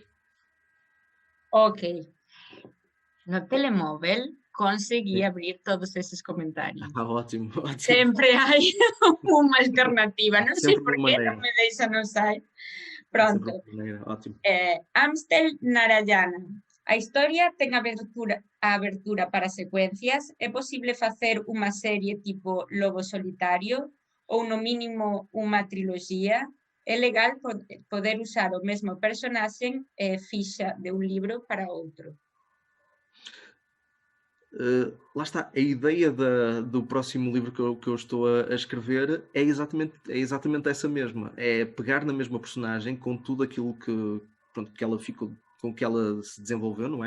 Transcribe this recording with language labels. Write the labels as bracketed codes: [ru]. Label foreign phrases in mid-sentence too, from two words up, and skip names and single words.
[pt] Ok. No telemóvel consegui abrir todos esses comentários. Ótimo. [gl] Sempre hai uma alternativa. Non sei [pt] Sempre [gl] por [pt] uma [gl] que [pt] maneira. [gl] non me deixa no site. [pt] Sempre [gl] Pronto. [pt] uma maneira. Ótimo. [gl] Amstel Narayana. A historia ten a abertura para secuencias. É posible facer unha serie tipo Lobo Solitario ou no mínimo unha triloxía. É legal poder usar o mesmo personaxe fixa de un libro para outro. [pt] Lá está, a ideia do próximo livro que eu estou a escrever é exatamente essa mesma. É pegar na mesma personagem com tudo aquilo que ela ficou, com que ela se desenvolveu, não é?